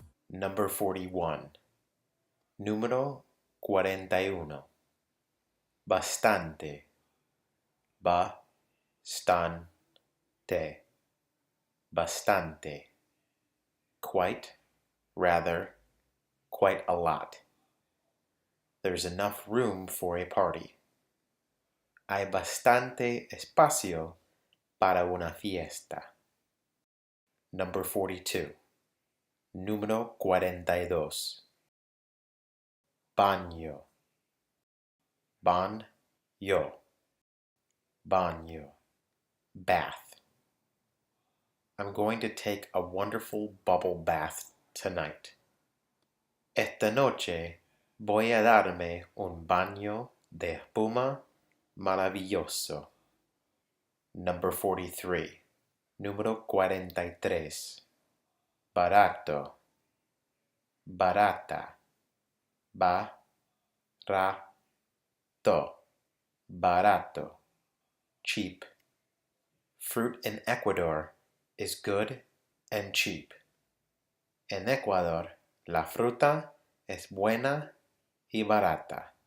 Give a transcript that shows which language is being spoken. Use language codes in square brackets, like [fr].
[en] Number 41. [es] Número 41. Bastante. Bah-stahn-tay. Bastante. [en] Quite, rather, quite a lot. There's enough room for a party. [es] Hay bastante espacio para una fiesta. [en] Number 42. [es] Número 42. Baño. Bahn-yoh. Baño. Bath. [en] I'm going to take a wonderful bubble bath tonight. [es] Esta noche voy a darme un baño de espuma maravilloso. [en] Number 43. [es] Número 43. Barato. Barata. bah-rah-toh. Barato. Cheap. [en] Fruit in Ecuador is good and cheap. [es] En Ecuador, la fruta es buena y barata.